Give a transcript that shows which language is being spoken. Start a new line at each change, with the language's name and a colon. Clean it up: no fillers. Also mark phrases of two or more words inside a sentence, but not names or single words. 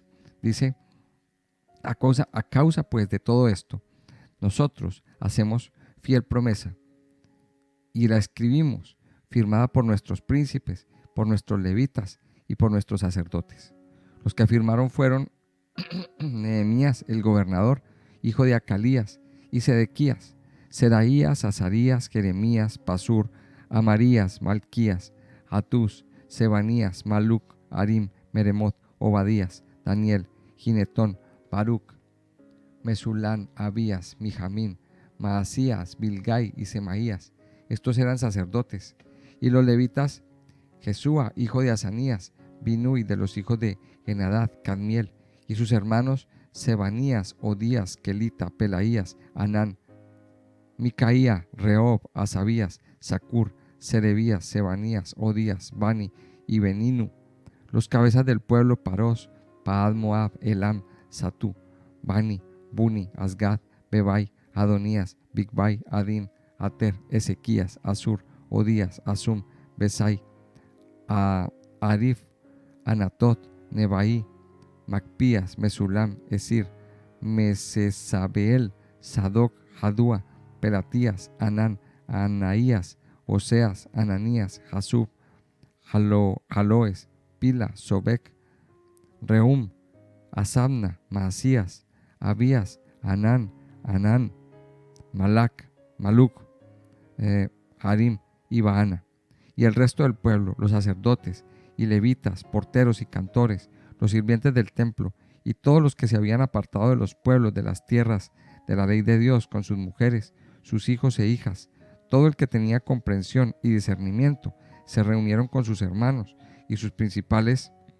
Spanish: Dice: a causa pues de todo esto, nosotros hacemos fiel promesa y la escribimos, firmada por nuestros príncipes, por nuestros levitas y por nuestros sacerdotes. Los que firmaron fueron Nehemías, el gobernador, hijo de Acalías, y Sedequías, Seraías, Azarías, Jeremías, Pasur, Amarías, Malquías, Hatús, Sebanías, Maluc, Arim, Meremot, Obadías, Daniel, Ginetón, Baruc, Mesulán, Abías, Mijamín, Maasías, Bilgai y Semaías. Estos eran sacerdotes. Y los levitas, Jesúa, hijo de Asanías, Binui, de los hijos de Henadad, Cadmiel, y sus hermanos Sebanías, Odías, Kelita, Pelaías, Anán, Micaía, Rehob, Asabías, Sacur, Serebías, Sebanías, Odías, Bani y Beninu. Los cabezas del pueblo: Paros, Paad Moab, Elam, Satú, Bani, Buni, Asgad, Bebai, Adonías, Bigbai, Adin, Ater, Ezequías, Asur, Odías, Asum, Besai, Arif, Anatot, Nebai, Macpías, Mesulam, Esir, Mesesabeel, Sadoc, Jadúa, Pelatías, Anán, Anaías, Oseas, Ananías, Jasub, Jaloes, Pila, Sobek, Reum, Asabna, Maasías, Abías, Anán, Maluc, Harim y Baana. Y el resto del pueblo, los sacerdotes y levitas, porteros y cantores, los sirvientes del templo y todos los que se habían apartado de los pueblos de las tierras de la ley de Dios con sus mujeres, sus hijos e hijas, todo el que tenía comprensión y discernimiento, se reunieron con sus hermanos y sus principales